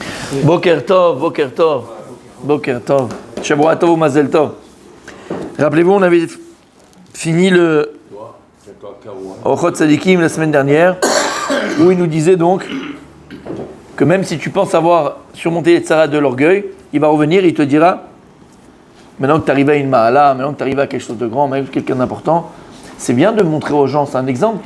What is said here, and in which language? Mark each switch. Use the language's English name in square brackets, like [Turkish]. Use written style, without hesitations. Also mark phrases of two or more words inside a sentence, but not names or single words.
[Hebrew] בוקר טוב בוקר טוב בוקר טוב. שבת טוב מזל טוב. [French] Rappelez-vous, on avait fini le Ochot Tzadikim la semaine dernière, où il nous disait donc que même si tu penses avoir surmonté les tsaras de l'orgueil, il va revenir et il te dira, maintenant que tu arrives à une ma'ala, maintenant que tu arrives à quelque chose de grand, même quelqu'un d'important, c'est bien de montrer aux gens, c'est un exemple.